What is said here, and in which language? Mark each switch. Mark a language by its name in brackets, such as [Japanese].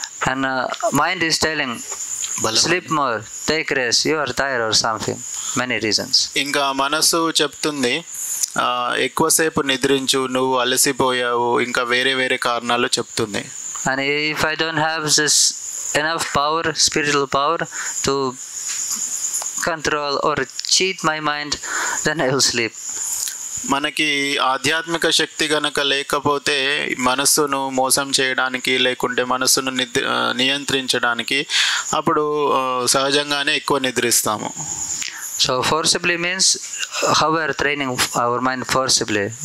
[English] And mind is telling sleep more, take rest, you are tired or something, many reasons. [Telugu] ఇంకా మనస్సు చెప్తుంది ఎక్కువసేపు నిద్రించు, నువ్వు అలసిపోయావు, ఇంకా వేరే వేరే కారణాలు చెప్తుంది. [English] And if I don't have this enough power, spiritual power to control or cheat my mind, then I will sleep. [Telugu] మనకి ఆధ్యాత్మిక శక్తి గనక లేకపోతే మనస్సును మోసం చేయడానికి, లేకుంటే మనస్సును నియంత్రించడానికి అప్పుడు సహజంగానే ఎక్కువ నిద్రిస్తాము. [English] So forcibly means how we are training our mind forcibly.